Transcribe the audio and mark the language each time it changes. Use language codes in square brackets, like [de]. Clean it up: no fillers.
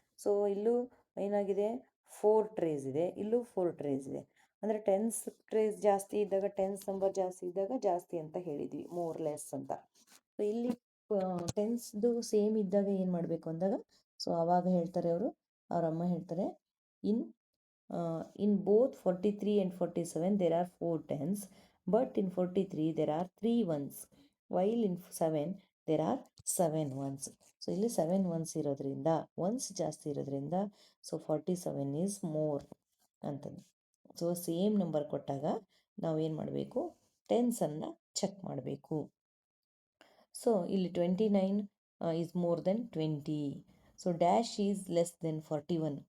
[kn] So ಇಲ್ಲೂ ಏನಾಗಿದೆ, 4 trace ಇದೆ, ಇಲ್ಲೂ 4 ಟ್ರೇಸ್ ಇದೆ. ಅಂದರೆ ಟೆನ್ಸ್ ಟ್ರೇಸ್ ಜಾಸ್ತಿ ಇದ್ದಾಗ, ಟೆನ್ಸ್ ನಂಬರ್ ಜಾಸ್ತಿ ಇದ್ದಾಗ ಜಾಸ್ತಿ ಅಂತ ಹೇಳಿದ್ವಿ, ಮೋರ್ ಲೆಸ್ ಅಂತ. ಸೊ ಇಲ್ಲಿ ಟೆನ್ಸ್ದು ಸೇಮ್ ಇದ್ದಾಗ ಏನು ಮಾಡಬೇಕು ಅಂದಾಗ, ಸೊ ಆವಾಗ ಹೇಳ್ತಾರೆ ಅವರು, ಅವರಮ್ಮ ಹೇಳ್ತಾರೆ, ಇನ್ [en] in both 43 and 47 there are 4 tens, but in 43 there are 3 ones, while in 7 there are 7 ones. [kn] So ಇಲ್ಲಿ 7 ones ಇರೋದ್ರಿಂದ ಒನ್ಸ್ ಜಾಸ್ತಿ ಇರೋದ್ರಿಂದ ಸೊ [en] 47 is more [kn] ಅಂತಂದು. ಸೊ ಸೇಮ್ ನಂಬರ್ ಕೊಟ್ಟಾಗ ನಾವು ಏನು ಮಾಡಬೇಕು, ಟೆನ್ಸನ್ನು ಚೆಕ್ ಮಾಡಬೇಕು. [en] So ಇಲ್ಲಿ 29 is more than 20. So dash is less than 41.